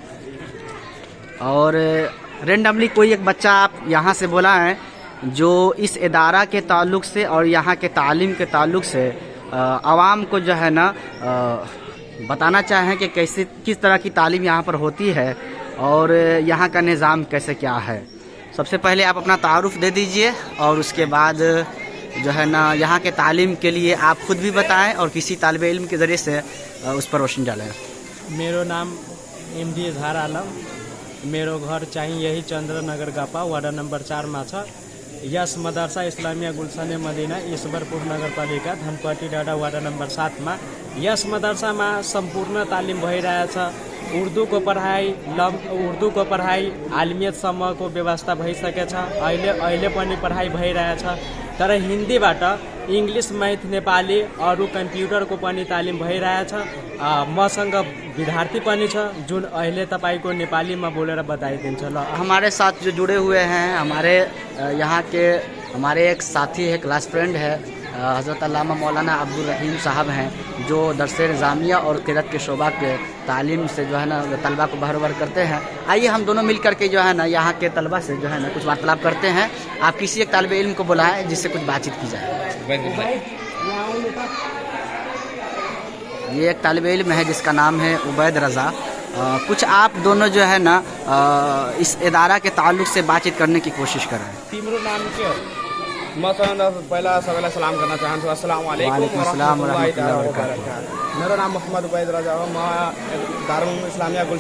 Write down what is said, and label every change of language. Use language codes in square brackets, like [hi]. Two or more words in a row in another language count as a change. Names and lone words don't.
[hi] और रेंडमली कोई एक बच्चा आप यहाँ से बोला है जो इस इदारा के ताल्लुक़ से और यहाँ के तालीम के ताल्लुक़ से आवाम को जो है ना बताना चाहें कि कैसे किस तरह की तालीम यहाँ पर होती है और यहाँ का निज़ाम कैसे क्या है। सबसे पहले आप अपना तारुफ़ दे दीजिए और उसके बाद जो है ना यहाँ के तालीम के लिए आप ख़ुद भी बताएं और किसी तालिब इल्म के ज़रिए से उस पर रोशनी डालें। [ne] मेरो नाम MD इजहार आलम, मेरो घर चाहिँ यही चन्द्रनगर गापा वार्ड नंबर 4 में छ। यस मदरसा इस्लामिया गुलशन मदीना ईश्वरपुर नगरपालिका धनपट्टी डाँडा वार्ड नंबर 7 में यस मदरसा में संपूर्ण तालीम भइरहेछ। उर्दू को पढ़ाई आलिमियतसम्म को व्यवस्था भइसकेछ। अहिले पनि पढ़ाई भइरहेछ। तर हिन्दीबाट इंग्लिश, मैथ, नेपाली अरू कम्प्युटरको पनि तालिम भइरहेछ। मसँग विद्यार्थी पनि छ जुन अहिले तपाईको नेपालीमा बोलेर बताइदिन्छ। ल, [hi] हमारे साथ जो जुड़े हुए हैं हमारे यहाँ के हमारे एक साथी है, क्लास फ्रेंड है, हज़रत अल्लामा मौलाना अब्दुल रहीम साहब हैं, जो दरसे निज़ामिया और क़िरात के शोबा के तालीम से जो है ना तलबा को बहरवर करते हैं। आइए हम दोनों मिल करके जो है ना यहाँ के तलबा से जो है ना कुछ वार्तालाप करते हैं। आप किसी एक तालिब इल्म को बुलाएं जिससे कुछ बातचीत की जाए। ये एक तालिब इल्म है जिसका नाम है उबैद रज़ा। कुछ आप दोनों जो है ना इस इदारा के ताल्लुक़ से बातचीत करने की कोशिश करें। [ne] तिम्रो नाम के हो? म पहिला सबैलाई सलाम गर्न चाहन्छु। [ar] السلام عليكم ورحمة الله وبركاته. [ne] मेरो नाम मोहम्मद उबैद रजा हो। म दारुल इस्लामिया